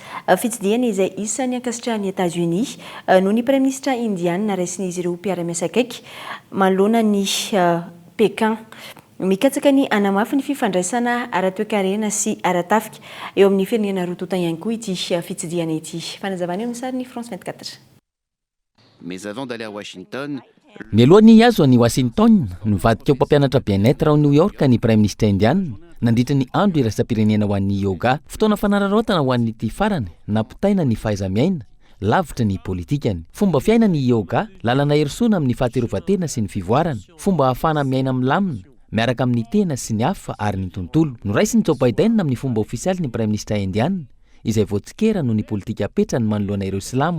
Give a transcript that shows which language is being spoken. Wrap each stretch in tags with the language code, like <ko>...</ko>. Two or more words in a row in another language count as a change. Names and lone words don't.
<mg>Fitsidiana izay isan'ny ankasitrahan'ny États-Unis noho ny</mg> <fr>Premier Ministre</fr> <mg>indiana raisin'izy ireo mpiara-miasa akaiky manoloana ny Pékin mikatsaka ny anamafy ny fifandraisana ara-toekarena sy ara-tafika eo amin'ny firenena roa tota ihany koa ity fitsidiana ity. Fanazavana eo amin'ny sariny France 24.</mg> <fr>Mais avant d'aller à Washington,</fr> <mg>mialohan'ny azo any Washington nivadika ho mpampianatra bien-être ao New York ny</mg> <fr>Prime Ministre</fr> <mg>indiana nandritra ny andro iraisam-pirenena ho an'ny yoga fotoana fanararaotana ho an'ny ty farany nampitaina ny fahaiza-miaina lavitra ny politikany fomba fiaina ny yoga lalana herisona amin'ny fahaterovatena sy ny fivoarana fomba ahafana miaina milamina miaraka amin'ny tena sy ny hafa ary ny tontolo noraisiny Joe Biden amin'ny fomba ofisialy ny</mg> <fr>Prime Ministre</fr> <mg>indiana izay voatsikera noho ny politika apetrany manoloana ireo silamo</mg>